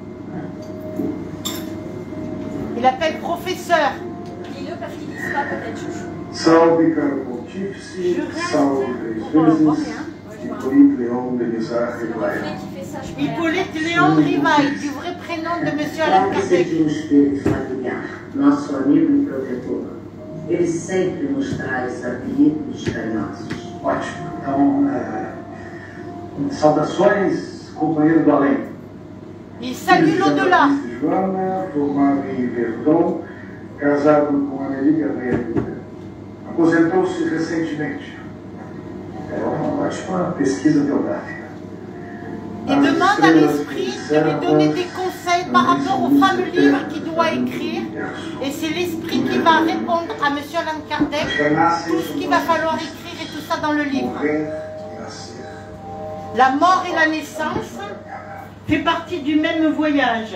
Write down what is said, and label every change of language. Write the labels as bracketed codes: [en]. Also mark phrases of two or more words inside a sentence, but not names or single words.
[fr] Il appelle professeur. Dis-le parce qu'ils disent pas peut-être chouchou. [pt] Salve, caro pontífice, salve, três vezes, Hipólite Léon de Bizarre [fr] C'est le Rivail. reflet qui fait ça, je pourrais... Hippolyte Léon Rivail, du vrai prénom de Monsieur Allan [pt] Trata-se Kardec. de um espírito familiar, nosso amigo e protetor. Ele sempre nos traz apelidos carinhosos. Ótimo. Então, saudações, companheiro do além. [fr] Il salue l'au-delà. [pt] Joana, formado em Verdun, casado com Amélie Gabriel. Aposentou-se recentemente. É uma ótima pesquisa biográfica. [fr] Il demande à l'esprit de lui donner des conseils par rapport aux fameux livres qu'il doit écrire. Et c'est l'esprit qui va répondre à Monsieur Allan Kardec tout ce qu'il va falloir écrire et tout ça dans le livre. La mort et la naissance fait partie du même voyage.